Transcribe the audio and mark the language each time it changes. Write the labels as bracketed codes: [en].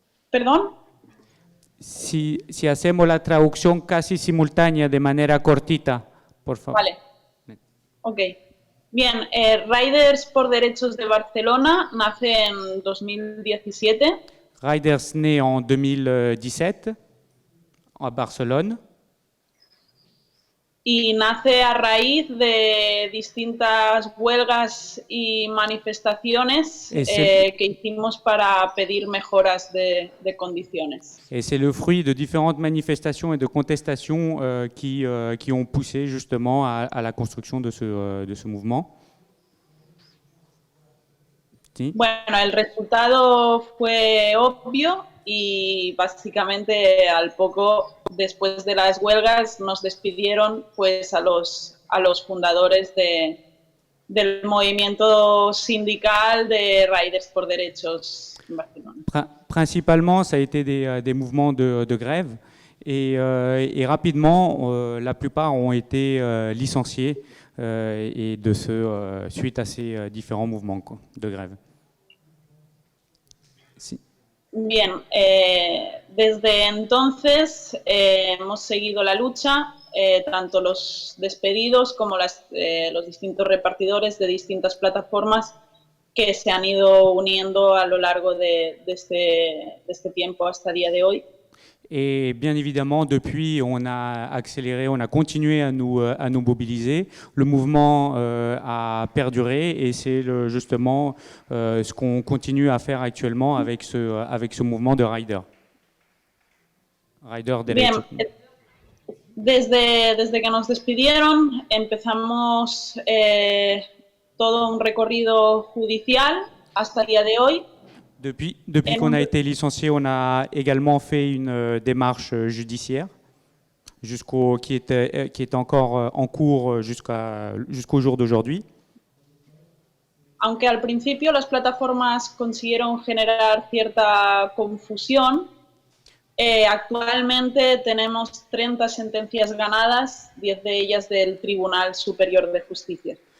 [es] ¿Perdón? Si hacemos la traducción casi simultánea de manera cortita, por favor. Vale. Ok. Bien, Riders por Derechos de Barcelona nace en 2017 [fr] Riders né en 2017 à Barcelone [es] y nace a raíz de distintas huelgas y manifestaciones que hicimos para pedir mejoras de condiciones. [fr] et c'est le fruit de différentes manifestations et de contestations qui ont poussé justement à la construction de ce mouvement. [es] Sí. Bueno, el resultado fue obvio y básicamente al poco después de las huelgas nos despidieron pues a los fundadores del movimiento sindical de Riders por Derechos en Barcelona. [fr] Principalement, ça a été des mouvements de grève et rapidement, la plupart ont été licenciés et suite à ces différents mouvements de grève. [es] Sí. Bien, desde entonces hemos seguido la lucha, tanto los despedidos como los distintos repartidores de distintas plataformas que se han ido uniendo a lo largo de este tiempo hasta el día de hoy. [fr] Et bien évidemment, depuis, on a accéléré, on a continué à nous mobiliser. Le mouvement a perduré et c'est justement ce qu'on continue à faire actuellement avec ce mouvement de Rider Derecho. [es] Bien, desde que nos despidieron empezamos todo un recorrido judicial hasta el día de hoy. [fr] Depuis qu'on a été licencié, on a également fait une démarche judiciaire qui est encore en cours jusqu'au jour d'aujourd'hui. [es] Aunque al principio las plataformas consiguieron generar cierta confusión, actualmente tenemos 30 sentencias ganadas, 10 de ellas del Tribunal Superior de Justicia.